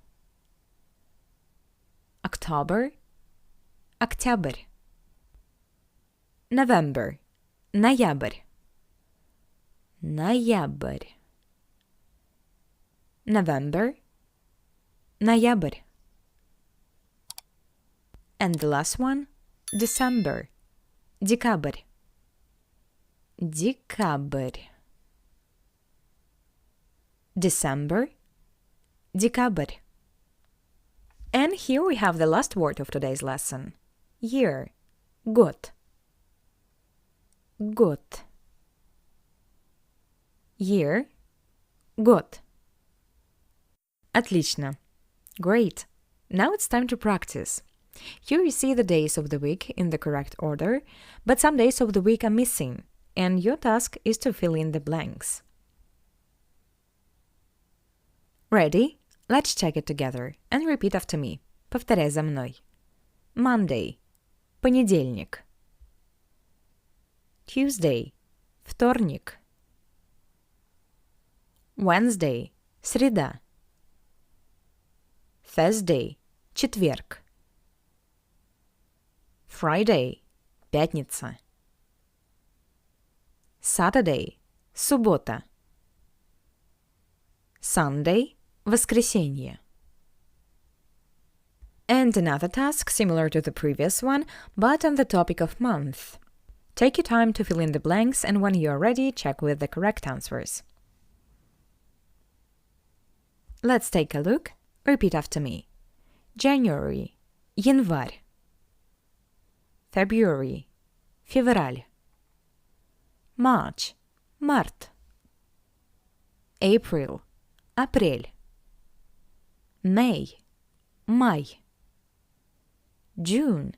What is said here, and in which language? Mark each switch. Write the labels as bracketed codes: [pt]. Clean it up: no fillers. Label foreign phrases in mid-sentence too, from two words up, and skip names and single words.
[en] October. Октябрь. November. Ноябрь. [ru] Ноябрь. November. Ноябрь. [en] And the last one, December. [ru] Декабрь. Декабрь. [en] December. Декабрь. And here we have the last word of today's lesson. Year. [ru] Год. Год. [en] Year. Год. [ru] Отлично. [en] Great. Now it's time to practice. Here you see the days of the week in the correct order, but some days of the week are missing, and your task is to fill in the blanks. Ready? Let's check it together and repeat after me. [ru] Повторяй за мной. [en] Monday. Понедельник. Tuesday. Вторник. Wednesday. Среда. Thursday. Четверг. Friday. Пятница. Saturday. Суббота. Sunday. Воскресенье. And another task similar to the previous one, but on the topic of month. Take your time to fill in the blanks, and when you are ready, check with the correct answers. Let's take a look. Repeat after me. January. [ru] Январь. [en] February. Февраль. March. Март. April. Апрель. May. [ru] Май. June.